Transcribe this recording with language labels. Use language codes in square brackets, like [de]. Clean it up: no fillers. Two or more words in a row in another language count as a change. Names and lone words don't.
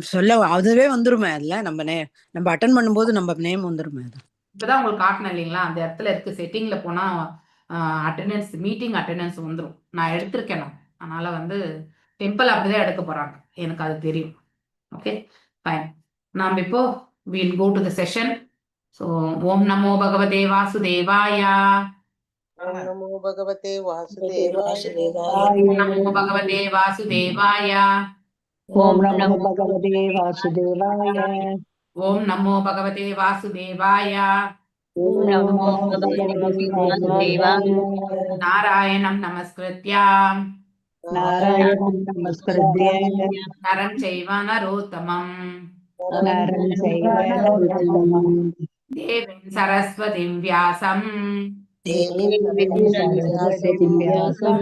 [ta] சொல்ல அதுவே வந்துருமே அதுல நம்ம அட்டன் பண்ணும்போது நம்ம நேம் வந்துருமே. அது இப்பதான் உங்களுக்கு காட்டினேன் இல்லைங்களா, அந்த இடத்துல இருக்கு. செட்டிங்ல போனா [en] attendance, meeting attendance [ta] வந்துடும். நான் எடுத்திருக்கேன் நான். அதனால வந்து டெம்பிள் அப்படிதான் எடுக்க போறாங்க, எனக்கு அது தெரியும். [en] okay fine. [ta] நாம் இப்போ [en] we'll go to the session. [sa] So ओम् नमो भगवते वासुदेवाय. ओम् नमो भगवते वासुदेवाय. ओम् नमो भगवते वासुदेवाय. ओम् नमो भगवते वासुदेवाय. ओम् नमो भगवते वासुदेवाय. ओम् नमो भगवते वासुदेवाय. नारायणं नमस्कृत्य नारायणं नमस्कृत्य नरं चैव नरोत्तमम् नरं चैव नरोत्तमम् देवीं सरस्वतीं व्यासं सरस्वतीं व्यासं